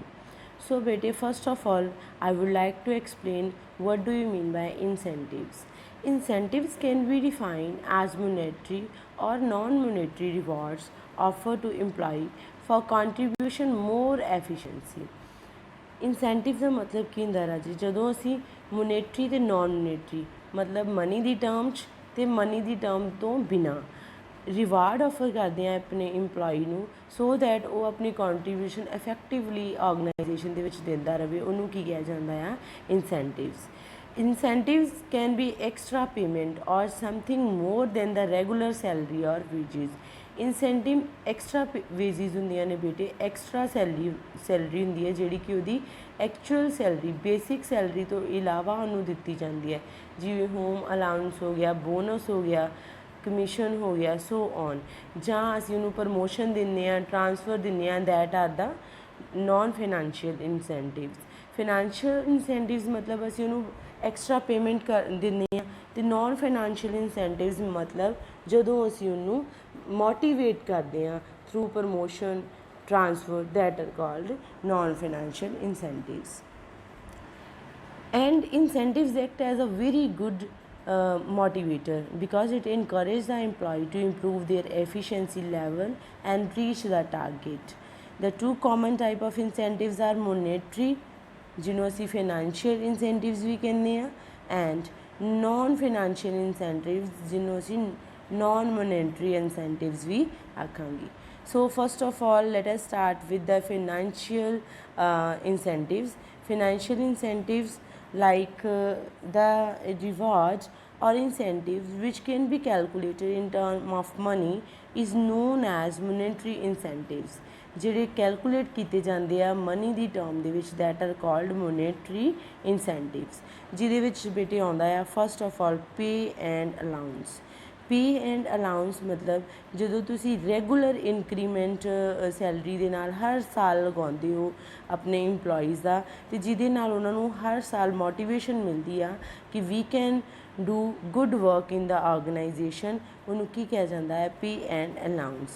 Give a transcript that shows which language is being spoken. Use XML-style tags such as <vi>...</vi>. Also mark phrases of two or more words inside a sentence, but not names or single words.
<en>So bete, first of all I would like to explain what do you mean by incentives. Incentives can be defined as monetary or non-monetary rewards offered to employee for contribution more efficiency.</en> <pa>ਇਨਸੈਂਟਿਵ ਦਾ ਮਤਲਬ ਕੀ ਹੁੰਦਾ ਰਾਜੀ, ਜਦੋਂ ਅਸੀਂ ਮੋਨੇਟਰੀ ਅਤੇ</pa> <en>non monetary</en> <pa>ਮਤਲਬ ਮਨੀ ਦੀ ਟਰਮ 'ਚ ਅਤੇ ਮਨੀ ਦੀ ਟਰਮ ਤੋਂ ਬਿਨਾਂ</pa> <en>reward offer</en> <pa>ਕਰਦੇ ਹਾਂ ਆਪਣੇ ਇੰਪਲੋਈ ਨੂੰ,</pa> <en>so that</en> <pa>ਉਹ ਆਪਣੀ</pa> <en>contribution effectively organisation</en> <pa>ਦੇ ਵਿੱਚ ਦਿੰਦਾ ਰਹੇ, ਉਹਨੂੰ ਕੀ ਕਿਹਾ ਜਾਂਦਾ ਆ, ਇਨਸੈਂਟਿਵਸ.</pa> <en>Incentives can be extra payment or something more than the regular salary or wages. incentive extra wages</en> <pa>ਹੁੰਦੀਆਂ ਨੇ ਬੇਟੇ,</pa> <en>extra salary</en> <pa>ਹੁੰਦੀ ਹੈ ਜਿਹੜੀ ਕਿ ਉਹਦੀ</pa> <en>actual salary basic salary</en> <pa>ਤੋਂ ਇਲਾਵਾ ਉਹਨੂੰ ਦਿੱਤੀ ਜਾਂਦੀ ਹੈ, ਜਿਵੇਂ</pa> <en>home allowance</en> <pa>ਹੋ ਗਿਆ, ਬੋਨਸ ਹੋ ਗਿਆ, ਕਮਿਸ਼ਨ ਹੋ ਗਿਆ,</pa> <en>so on,</en> <pa>ਜਾਂ ਅਸੀਂ ਉਹਨੂੰ ਪ੍ਰਮੋਸ਼ਨ ਦਿੰਦੇ ਹਾਂ, ਟਰਾਂਸਫਰ ਦਿੰਦੇ ਹਾਂ,</pa> <en>that are the non financial incentives. financial incentives</en> <pa>ਮਤਲਬ ਅਸੀਂ ਉਹਨੂੰ</pa> <en>extra payment</en> <pa>ਕਰ ਦਿੰਦੇ ਹਾਂ, ਅਤੇ</pa> <en>non financial incentives</en> <pa>ਮਤਲਬ ਜਦੋਂ ਅਸੀਂ ਉਹਨੂੰ ਮੋਟੀਵੇਟ ਕਰਦੇ ਹਾਂ</pa> <en>through promotion, transfer, that are called non financial incentives. And incentives act as a very good motivator because it encourages the employee to improve their efficiency level and reach the target. The two common type of incentives are monetary,</en> <pa>ਜਿਹਨੂੰ ਅਸੀਂ</pa> <en>financial incentives</en> <pa>ਵੀ ਕਹਿੰਦੇ ਹਾਂ,</pa> <en>and non-financial incentives</en> <pa>ਜਿਹਨੂੰ ਅਸੀਂ</pa> <en>non-monetary incentives</en> <pa>ਵੀ ਆਖਾਂਗੇ.</pa> <en>So first of all, let us start with the financial incentives. Financial incentives like the rewards or incentives which can be calculated in terms of money is known as monetary incentives.</en> <pa>ਜਿਹੜੇ ਕੈਲਕੂਲੇਟ ਕੀਤੇ ਜਾਂਦੇ ਆ ਮਨੀ ਦੀ ਟਰਮ ਦੇ ਵਿੱਚ,</pa> <en>that are called monetary incentives,</en> <pa>ਜਿਹਦੇ ਵਿੱਚ ਬੇਟੇ ਆਉਂਦਾ ਆ</pa> <en>first of all pay and allowance. pay and allowance</en> <pa>ਮਤਲਬ ਜਦੋਂ ਤੁਸੀਂ</pa> <en>regular increment salary</en> <pa>ਦੇ ਨਾਲ ਹਰ ਸਾਲ ਲਗਾਉਂਦੇ ਹੋ ਆਪਣੇ ਇੰਪਲੋਈਜ਼ ਦਾ, ਅਤੇ ਜਿਹਦੇ ਨਾਲ ਉਹਨਾਂ ਨੂੰ ਹਰ ਸਾਲ ਮੋਟੀਵੇਸ਼ਨ ਮਿਲਦੀ ਆ ਕਿ</pa> <en>we can do good work in the organisation,</en> <pa>ਉਹਨੂੰ ਕੀ ਕਿਹਾ ਜਾਂਦਾ ਹੈ,</pa> <en>pay and allowance.</en>